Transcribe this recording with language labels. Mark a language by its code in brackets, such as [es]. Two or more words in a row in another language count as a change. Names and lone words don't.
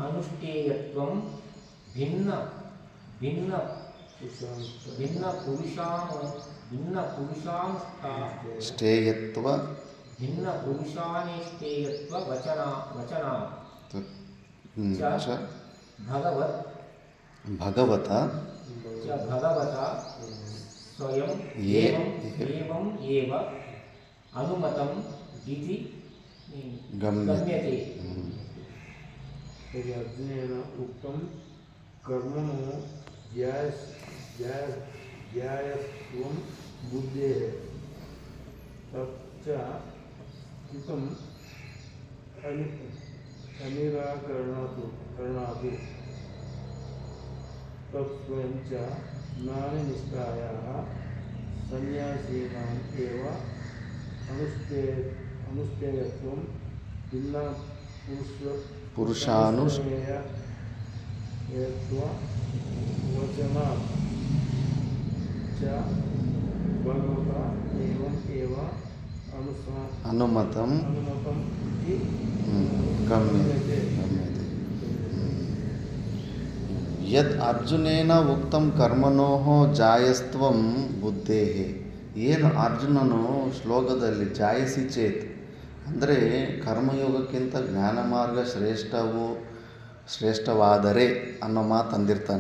[sa] भिन्नपुरुषानिष्ठेयत्व वचनात् ಭಗವತ स्वयं एवं एव अनुमतं इति गम्यते. अर्जुनेन उक्तं कर्मणो जायस्त्वं बुद्धेः तच्च स्थितं अनिराकरणात् तत्स्वयं च ज्ञाननिष्ठायाः सन्यासिनां एव अनुष्ठेयत्वं भिन्न पुरुषानुष्ठेयत्ववचनात् च भगवता एव ಅನುಮತಂ ಇತಿ ಗಮ್ಯತೆ. यद् अर्जुनेन उक्तं कर्मणोः जायस्त्वं बुद्धेः. [kn] ಏನು ಅರ್ಜುನನು ಶ್ಲೋಕದಲ್ಲಿ [sa] जायसि चेत् [kn] ಅಂದರೆ ಕರ್ಮಯೋಗಕ್ಕಿಂತ ಜ್ಞಾನ ಮಾರ್ಗ ಶ್ರೇಷ್ಠವಾದರೆ ಅನ್ನೋ ಮಾತು ಅಂದಿರ್ತಾನೆ.